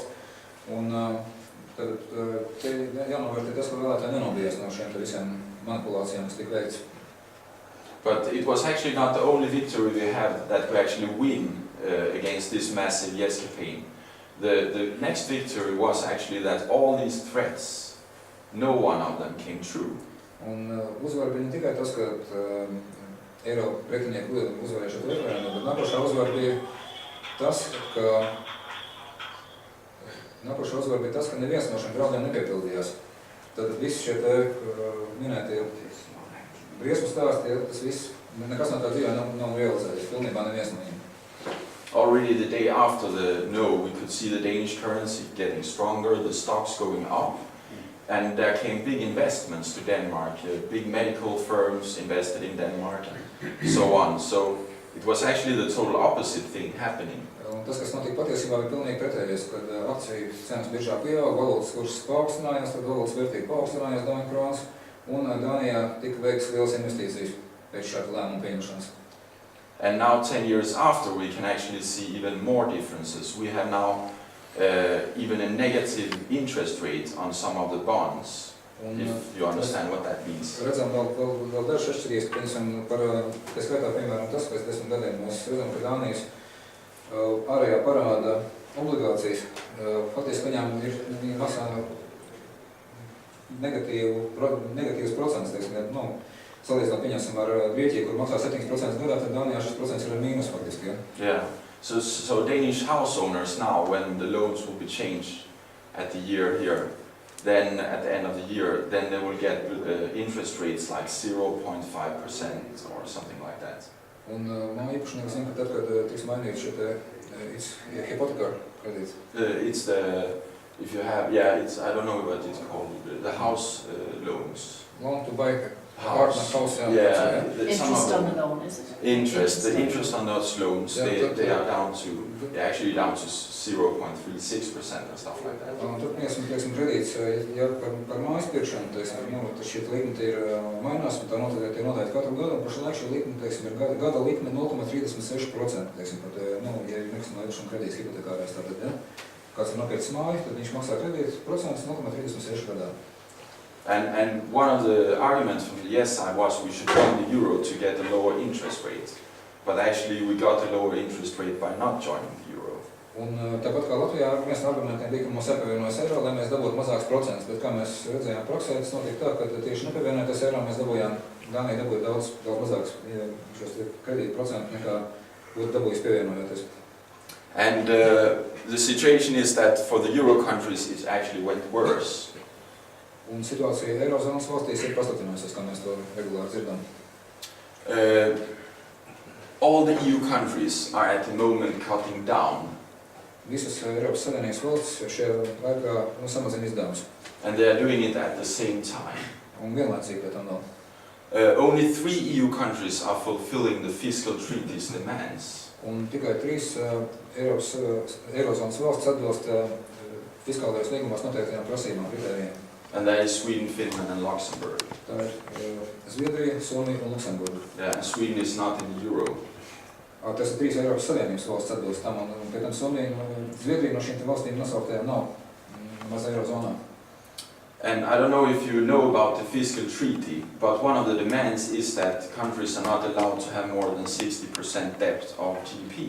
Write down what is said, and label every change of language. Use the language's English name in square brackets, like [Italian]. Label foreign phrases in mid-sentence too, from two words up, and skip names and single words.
[Latvian] Un tad te jānovērtē tas, ka vēlētāji nenobijās no šiem visiem manipulācijām, kas tika veikts. [English] But it was actually not the only victory we had that we actually win against this massive yes campaign. The next victory was actually that all these threats, no one of them came true. [Latvian] Un uzvar bija ne tikai tas, ka Eiropa pretinieki uzvarēja šo referendumu, bet nākošā uzvara bija tas, ka neviens no šiem draudiem nepiepildījās. Tad visi šie minētie briesmu stāsti, tas viss, nekas no tā dzīvē nav realizējies, pilnībā neviens no viņiem. [English] Already the day after the no, we could see the Danish currency getting stronger, the stocks going up. And there came big investments to Denmark, big medical firms invested in Denmark, and so on. So it was actually the total opposite thing happening. [Latvian] Un tas, kas notika patiesībā, bija pilnīgi pretējais, kad akciju cenas biržā pieauga, valūtas kurss paaugstinājās, tad valūtas vērtība paaugstinājās Dāņu kronas, un Dānijā tika veikts lielas investīcijas pēc šāda lēmuma pieņemšanas. [English] And now 10 years after, we can actually see even more differences. We have now even a negative interest rate on some of the bonds, if you understand what that means. [Latvian] Redzam vēl dažas atšķirības, piemēram, par tā skaitā, piemēram, tas, pēc 10 gadiem mēs redzam, ka Dānijas ārējā parāda obligācijas, faktiski viņām ir maksā negatīvs procents, teiksim, salīdzinot, pieņemsim ar Grieķiju, kur maksā 7% gadā, tad Dānijā šis procents ir mīnus faktiski, ja? [English] Yeah. So Danish house owners now, when the loans will be changed at the year here, then at the end of the year, then they will get interest rates like 0.5% or something like that. [Latvian] Un māju īpašnieki zina, ka tad, kad tiks mainīts šie te hypothetical kredīts. [English] It's the, if you have, yeah, it's, I don't know what it's called, the house loans. Loan to buy House. house, Yeah. Interest on the loan, is it? The interest on those loans, Yeah, they are down to, they're actually down to 0.36% and stuff like that. [Latvian] Un tur, teiksim, kredīts, ja par mājas pirkšanu, teiksim, šī likme ir mainās, un tā noteikti tiek noteikti katru gadu, un pašlaik šī likme, teiksim, ir gada likme 0,36%, teiksim, pat, ja ir nekustamā īpašuma kredīts hipotekārais, tātad, ja, kāds ir nopircis māju, tad viņš maksā kredītu procents 0,36 gadā. [English] And one of the arguments from the yes side was we should join the euro to get a lower interest rate. But actually we got a lower interest rate by not joining the euro. [Latvian] Un tāpat kā Latvijā, viens no argumentiem bija, ka mums jāpievienojas eiro, lai mēs dabūtu mazāks procents, bet kā mēs redzējām praksē, tas notiek tā, ka tieši nepievienoties eiro mēs dabūjām, Dānija dabūja daudz mazāks šos kredītu procentu nekā būtu dabūjis pievienojoties. [English] And the situation is that for the euro countries it actually went worse. [Latvian] Un situācija Eirozonas valstīs ir pasliktinājusies, kā mēs to regulāri dzirdam. [English] All the EU countries are at the moment cutting down. [Latvian] Visas Eiropas Savienības valstis šajā laikā samazina izdevumus. [English] And they are doing it at the same time. [Latvian] Un vienlaicīgi pie tam vēl. [English] Only 3 EU countries are fulfilling the fiscal treaty's demands. [Latvian] Un tikai 3 Eirozonas valstis atbilst fiskālajos līgumos noteiktajām prasībām, kritērijiem. [English] And that is Sweden, Finland and Luxembourg. [Latvian] Tā ir Zviedrija, Somija un Luksemburga. [English] Yeah, and Sweden is not in the euro. [Latvian] Tas ir 3 Eiropas Savienības valsts atbilst tam, un pēc tam Somija un Zviedrija no šīm valstīm nosauktajām nav maz Eirozonā. [English] And I don't know if you know about the fiscal treaty, but one of the demands is that countries are not allowed to have more than 60% debt of GDP.